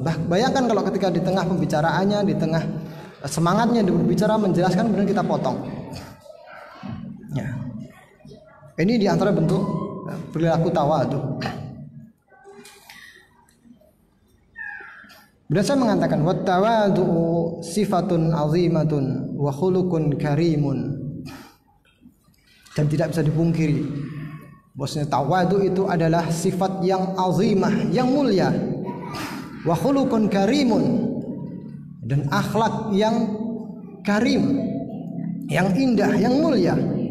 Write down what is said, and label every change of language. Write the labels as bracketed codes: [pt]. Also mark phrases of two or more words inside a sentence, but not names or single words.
[id] Bayangkan kalau ketika di tengah pembicaraannya, di tengah semangatnya dia berbicara menjelaskan, kemudian kita potong. Ya. Ini di antara bentuk perilaku tawadhu. Beliau saya mengatakan [ar] وتواضع صفة عظيمة وخلق كريم. [id] Dan tidak bisa dipungkiri bahwasanya tawadhu itu adalah sifat yang azimah, yang mulia, [ar] وخلق كريم, [id] dan akhlak yang karim, yang indah, yang mulia.